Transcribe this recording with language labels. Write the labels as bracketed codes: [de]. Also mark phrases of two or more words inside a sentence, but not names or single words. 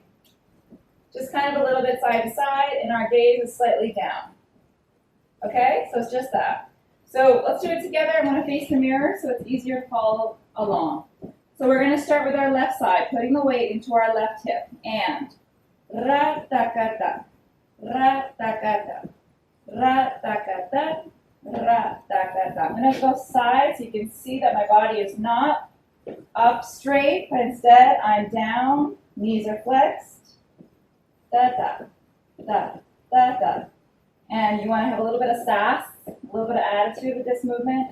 [en] Just kind of a little bit side to side, and our gaze is slightly down. Okay, so it's just that. So let's do it together. I'm going to face the mirror so it's easier to follow along. So we're going to start with our left side, putting the weight into our left hip. And ra-ta-ka-ta, ra-ta-ka-ta, ra-ta-ka-ta, ra-ta-ka-ta. I'm going to go side so you can see that my body is not up straight, but instead I'm down, knees are flexed. Da-da, da-da. And you want to have a little bit of sass, a little bit of attitude with this movement.